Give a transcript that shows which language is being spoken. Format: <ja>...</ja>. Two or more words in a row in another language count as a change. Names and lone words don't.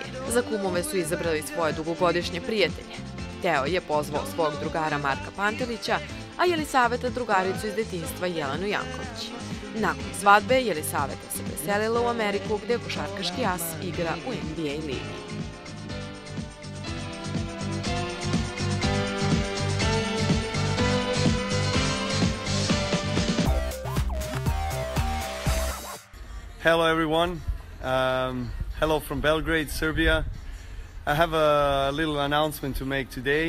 <sr>Za kumove su izabrali svoje dugogodišnje prijatelje. Teo je pozvao svog drugara Marka Pantelića, a Jelisaveta drugaricu iz detinjstva Jelenu Janković. Nakon svadbe, Jelisaveta se preselila u Ameriku gde košarkaški as igra u NBA ligi.</sr> <en>Hello everyone, hello from Belgrade, Serbia. I have a little announcement to make today.</en>